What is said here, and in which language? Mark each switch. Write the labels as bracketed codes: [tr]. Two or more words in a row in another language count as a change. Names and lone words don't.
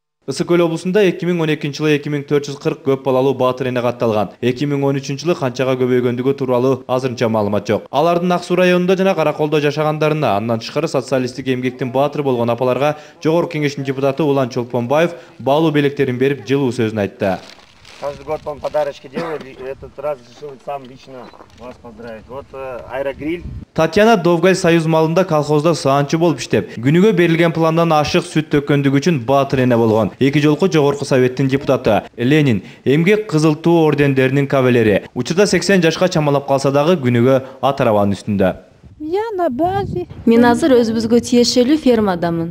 [ky] Ысык Көл облусунда 2012-жылы 2440 көп балалуу баатыр эне катталган. 2013-жылы канчага көбөйгөндүгү тууралуу азырынча маалымат жок. Алардын Ак Суу районунда жана Караколдо жашагандарына, андан тышкары социалисттик эмгектин баатыры болгон апаларга Жогорку Кеңештин депутаты Улан Чолпонбаев баалуу белектерин берип, жылуу сөзүн айтты. [ru] Каждый год он подарочки делает, и этот раз решил сам лично вас поздравить. Вот аэрогриль. [ky] Татьяна Довгаль союз малында колхозда саанчы болуп иштеп, күнүгө берилген пландан ашык сүт төккөндүгү үчүн баатыр эне болгон. 2 жолку Жогорку Советтин депутаты Ленин, эмгек Кызыл Туу ордендеринин кавалери. Учурда 80 жашка чамалап калса дагы күнүгө ат арабанын үстүндө. Мен азыр өзүбүзгө тиешелүү фермадамын.